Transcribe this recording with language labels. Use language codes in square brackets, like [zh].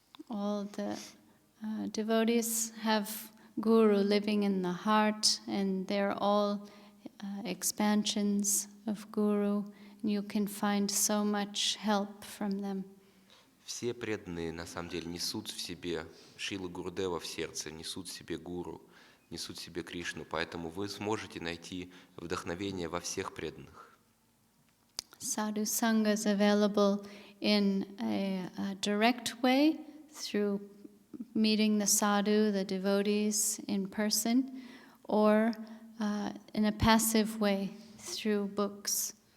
[en] All the devotees have Guru living in the heart, and they're all expansions of Guru, and you can find so much help from them. [ru] Все преданные на самом деле несут в себе Шрилу Гурудева в сердце, несут в себе Гуру, несут в себе Кришну, поэтому вы сможете найти вдохновение во всех преданных. [en] Sadhu Sangha is available in a direct way through meeting the sadhu, the devotees in person, or in a passive way through books.